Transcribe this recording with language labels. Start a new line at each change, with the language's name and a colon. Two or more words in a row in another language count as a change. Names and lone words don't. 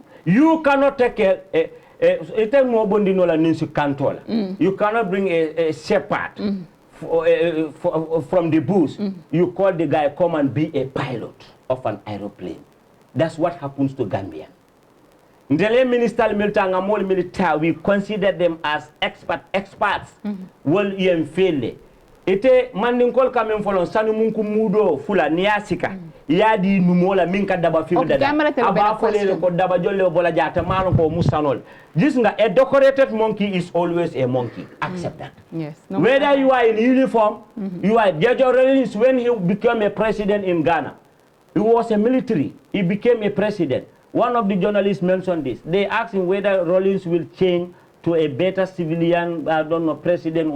English: You cannot take you cannot bring a shepherd from the bush. You call the guy, come and be a pilot of an aeroplane. That's what happens to Gambia. Ndele minister militanga mol military, we consider them as experts. Well, you fail.
Mandingo: Ite mandingkol kamen folon sanu munku mudo fula niasika yadi numola minka daba fiu dada aba folele ko daba jolle bola jata malo ko musanol nga
English: a decorated monkey is always a monkey. Accept that. Yes. No, whether you are in uniform, you are Jojo when he became a president in Ghana. He was a military. He became a president. One of the journalists mentioned this. They asked him whether Rollins will change to a better civilian, I don't know, president.